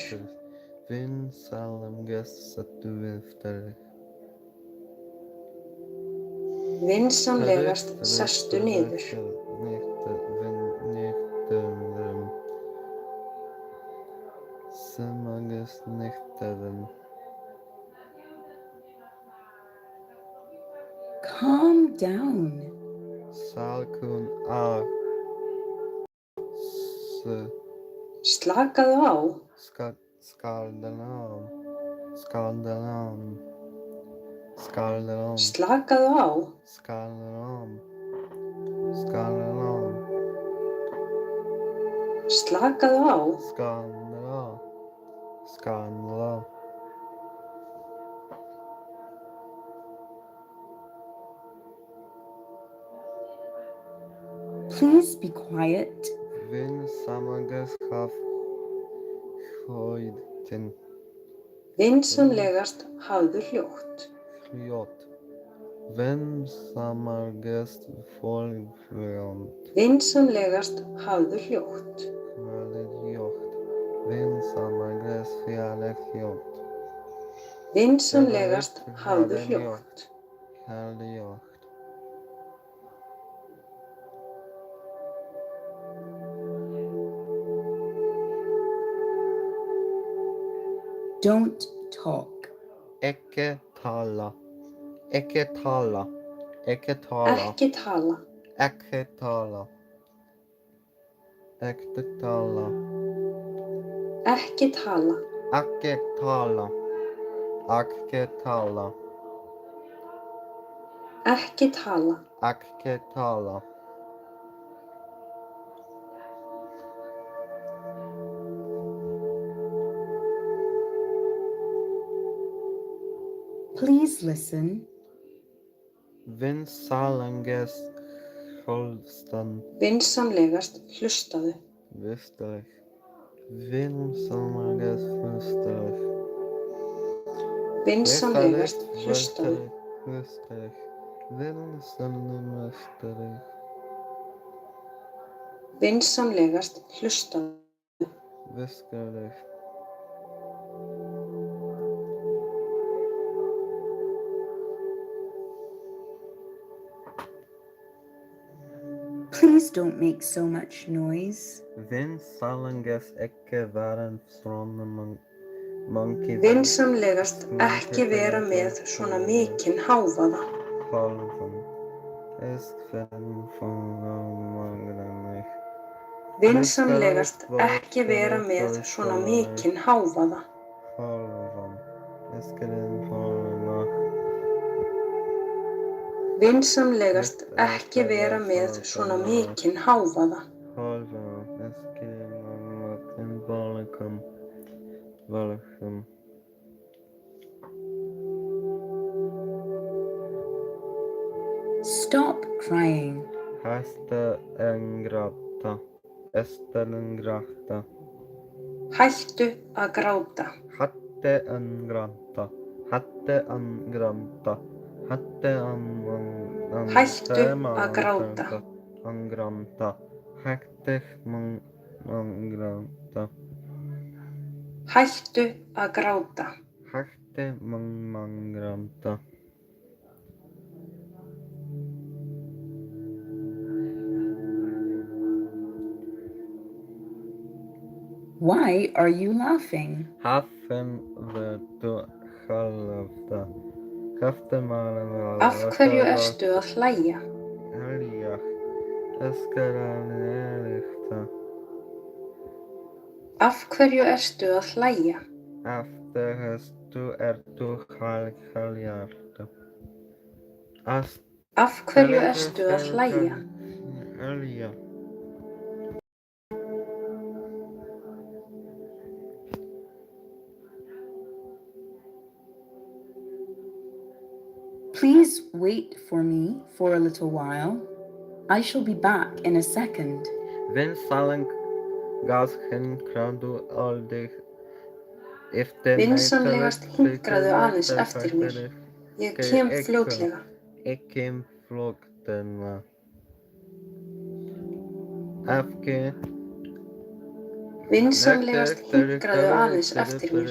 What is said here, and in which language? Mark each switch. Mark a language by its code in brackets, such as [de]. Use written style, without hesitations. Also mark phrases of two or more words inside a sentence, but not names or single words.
[is] Vinsamlegast settu niður. Vinsamlegast sestu niður. Vinsamlegast niður. [en] Calm down. [is] Slakaðu á. Slakaðu á. Slakaðu á. Skallerom. Slakaðu á. Skallerom. Skallerom. Slakaðu á. Skallerom. Skallerom. [en] Please be quiet. [is] Vinsamlegast haf hljóðin. Vinsamlegast hafðu hljótt. Hljóð. Vinsamlegast fólkfljóð. Vinsamlegast hafðu hljótt. Hljóð. Vinsamlegast hljóð. Vinsamlegast hafðu hljótt. Hljóð. [en] Don't talk. [is] Ekki tala. Ekki tala. Ekki tala. Ekki tala. Ekki tala. Ekki tala. Ekki tala. Ekki tala. Ekki tala. Ekki tala. Ekki tala. [en] Please listen. [is] Vinsamlegast hlustaðu. Vinsamlegast hlustaðu. Vinsamlegast hlustaðu. Vinsamlegast hlustaðu. Vinsamlegast hlustaðu. [en] Please don't make so much noise. [is] Vinsamlegast ekki vera svona monkey. Vinsamlegast ekki vera með svona mikinn hávaða. Vinsamlegast ekki vera með svona mikinn hávaða. Vinsamlegast ekki vera með svona mikinn hávaða. [en] Stop crying. [is] Hættu að gráta. Hættu að gráta. Hættu að gráta. Hættu að gráta. Hættu að Hættu að gráta. Hættu að gráta. Hættu að gráta. Hættu að gráta. [en] Why are you laughing? [is] Hafinn verðu hálfta. Af hverju ertu að hlæja? Af hverju ertu að hlæja? Af hverju ertu að hlæja? [en] Please wait for me for a little while. I shall be back in a second. [is] Vinsamlegast hinkraðu aldrei eftir mér. Vinsamlegast hinkraðu aðeins eftir mér. Ég kem fljótlega. Ég kem fljótlega. Vinsamlegast hinkraðu aðeins eftir mér.